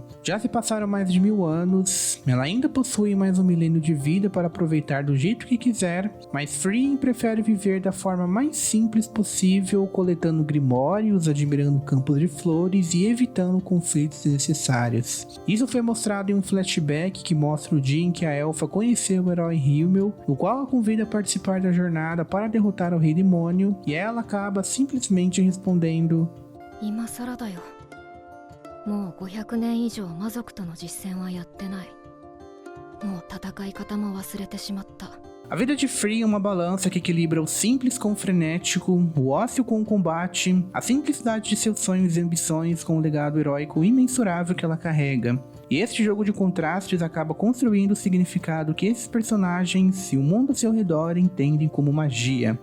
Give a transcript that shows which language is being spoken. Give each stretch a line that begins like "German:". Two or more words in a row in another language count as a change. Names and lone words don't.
Portuguese: Já se passaram mais de 1000 anos, ela ainda possui mais um milênio de vida para aproveitar do jeito que quiser, mas Free prefere viver da forma mais simples possível, coletando grimórios, admirando campos de flores e evitando conflitos desnecessários. Isso foi mostrado em um flashback que mostra o dia em que a elfa conheceu o herói Himmel, no qual a convida a participar da jornada para derrotar o Rei Demônio, e ela acaba simplesmente respondendo:
Japanese: 今更だよ。もう500年以上魔族との実戦はやってない。もう戦い方も忘れてしまった。
Portuguese: A vida de Free é uma balança que equilibra o simples com o frenético, o ócio com o combate, a simplicidade de seus sonhos e ambições com o legado heróico imensurável que ela carrega. E este jogo de contrastes acaba construindo o significado que esses personagens e o mundo ao seu redor entendem como magia.